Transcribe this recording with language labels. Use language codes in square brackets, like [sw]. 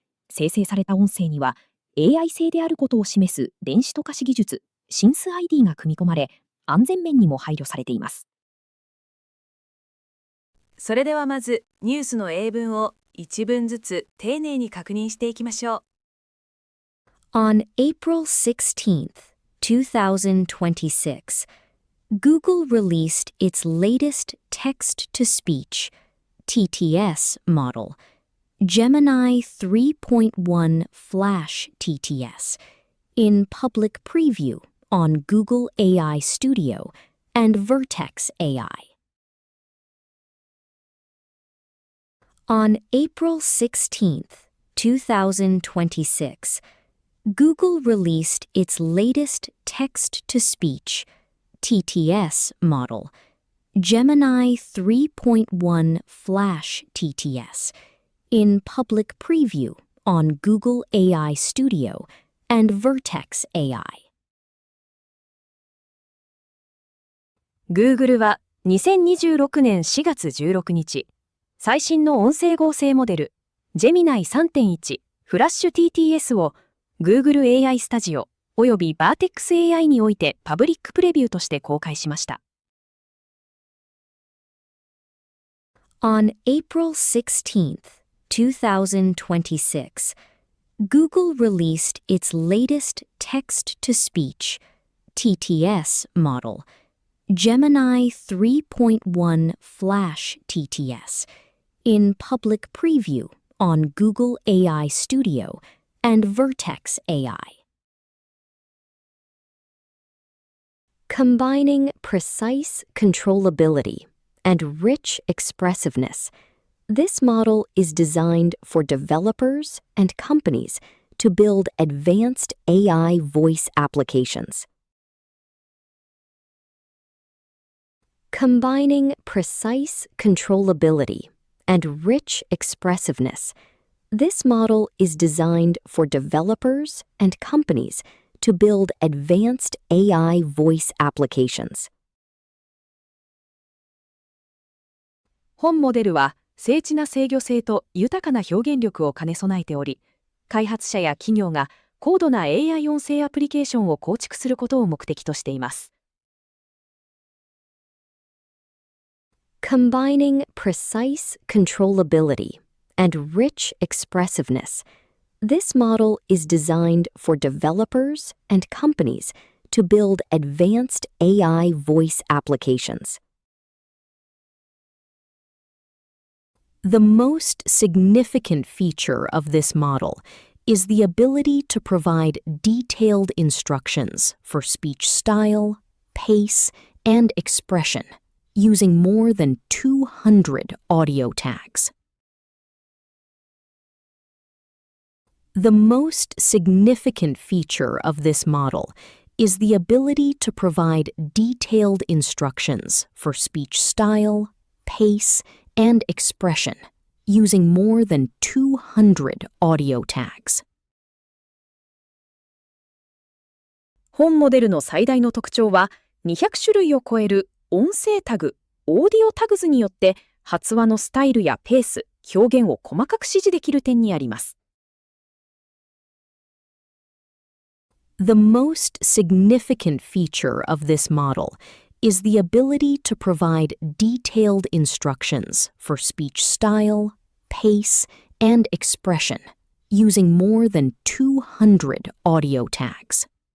[ja] 生成された音声には AI 製であることを示す電子溶かし技術、シンス ID が組み込まれ、安全面にも配慮されています。それではまずニュースの英文を一文ずつ丁寧に確認していきましょう。 [en] On April 16th, 2026, Google released its latest text-to-speech (TTS) model, Gemini 3.1 Flash TTS, in public preview on Google AI Studio and Vertex AI. On April 16th, 2026, Google released its latest text-to-speech (TTS) model, Gemini 3.1 Flash TTS, in public preview on Google AI Studio and Vertex AI. [ja] Google は2026年4月16日、最新の音声合成モデル Gemini 3.1 フラッシュ TTS を Google AI スタジオおよび Vertex AI においてパブリックプレビューとして公開しました。 [en] On April 16th, 2026, Google released its latest text-to-speech (TTS) model, Gemini 3.1 Flash TTS, in public preview on Google AI Studio and Vertex AI. Combining precise controllability and rich expressiveness, this model is designed for developers and companies to build advanced AI voice applications. Combining precise controllability and rich expressiveness, this model is designed for developers and companies to build advanced AI voice applications. [ja] 本モデルは精緻な制御性と豊かな表現力を兼ね備えており、開発者や企業が高度な AI 音声アプリケーションを構築することを目的としています。 [en] Combining precise controllability and rich expressiveness, this model is designed for developers and companies to build advanced AI voice applications. The most significant feature of this model is the ability to provide detailed instructions for speech style, pace, and expression using more than 200 audio tags. The most significant feature of this model is the ability to provide detailed instructions for speech style, pace, and expression using more than 200 audio tags. [ja] 本モデルの最大の特徴は、200種類を超える音声タグ、オーディオタグズによって発話のスタイルやペース、表現を細かく指示できる点にあります。 [en] The most significant feature of this model is the ability to provide detailed instructions for speech style, pace, and expression using more than 200 audio tags.